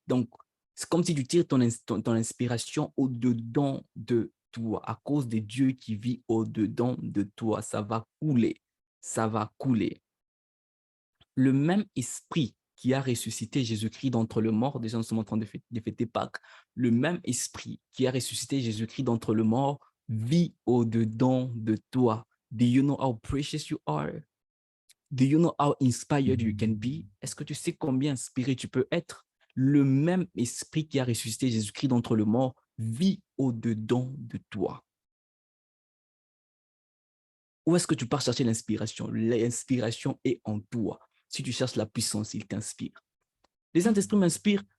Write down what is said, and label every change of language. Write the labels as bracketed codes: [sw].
[fr] Donc, c'est comme si tu tires ton inspiration au-dedans de toi, à cause de Dieu qui vit au-dedans de toi. Ça va couler, ça va couler. Le même esprit qui a ressuscité Jésus-Christ d'entre les morts, déjà nous sommes en train de fêter Pâques, le même esprit qui a ressuscité Jésus-Christ d'entre les morts vit au-dedans de toi. [en] Do you know how precious you are? Do you know how inspired you can be? [fr] Est-ce que tu sais combien inspiré tu peux être? Le même esprit qui a ressuscité Jésus-Christ d'entre les morts vit au-dedans de toi. Où est-ce que tu pars chercher l'inspiration? L'inspiration est en toi. Si tu cherches la puissance, il t'inspire. Les Saint-Esprit m'inspirent.